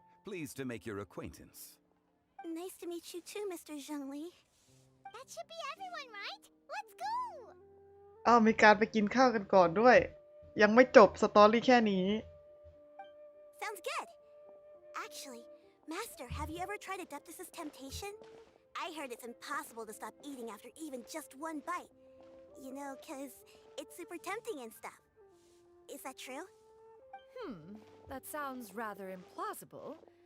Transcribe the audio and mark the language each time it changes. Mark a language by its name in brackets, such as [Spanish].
[English] Pleased to make your acquaintance. Nice to meet you too, Mr. Zhongli. That should be everyone, right? Let's go! [Thai] อ้าวมีการไปกินข้าวกันก่อนด้วย ยังไม่จบสตอรี่แค่นี้ [English] Sounds good. Actually, Master, have you ever tried Adeptus' temptation? I heard it's impossible to stop eating after even just one bite. You know, 'cause it's super tempting and stuff. Is that true? That sounds rather implausible.